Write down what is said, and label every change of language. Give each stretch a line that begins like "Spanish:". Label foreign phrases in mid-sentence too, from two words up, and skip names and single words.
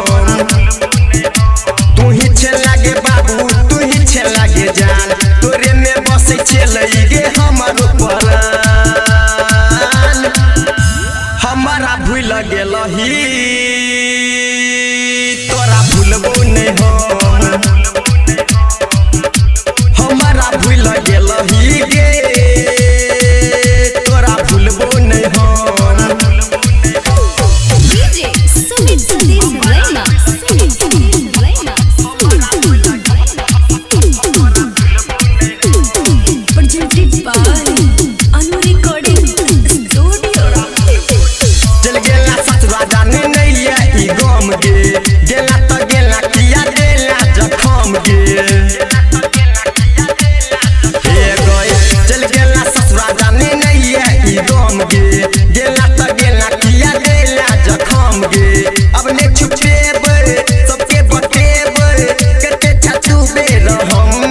Maithili: तू ही छेला गे बाबू तू ही छेला गे जान तोरे में बसे छेलई गे हमारो परान हमारा भूल गेलही तोरा भूलबो नहीं हमारा भूल गेलही गे तोरा भूलबो नहीं
English: DJ sumit satish Deewana presented by Annu Ricording stoodio
Maithili: चल गेला ससुरा जाने नहीं है ई गम गे गेला तो गेला किया देला जखम गे हे गए चल गेला ससुरा जाने नहीं है ई गम गे गेला तो गेला किया देला जखम गे अब ने छुपेबे सबके बतेबे करते छतु बे रहम